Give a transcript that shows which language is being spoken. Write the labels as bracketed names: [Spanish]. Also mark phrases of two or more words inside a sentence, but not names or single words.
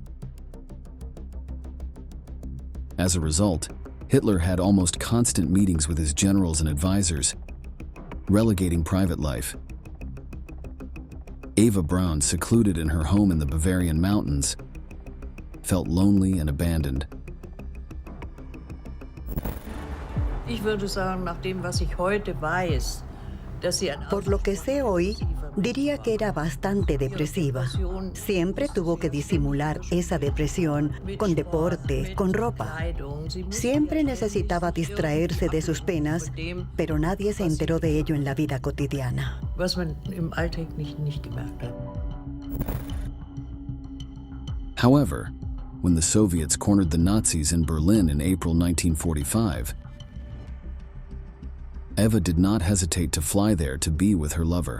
[English] As a result, Hitler had almost constant meetings with his generals and advisors, relegating private life. Eva Braun, secluded in her home in the Bavarian mountains, felt lonely and abandoned. [German] Ich würde sagen, nach dem, was ich heute weiß, [Spanish] Por lo que sé hoy, diría que era bastante depresiva. Siempre tuvo que disimular esa depresión con deporte, con ropa. Siempre necesitaba distraerse de sus penas, pero nadie se enteró de ello en la vida cotidiana. [English] However, when the Soviets cornered the Nazis in Berlin in April 1945, Eva did not hesitate to fly there to be with her lover.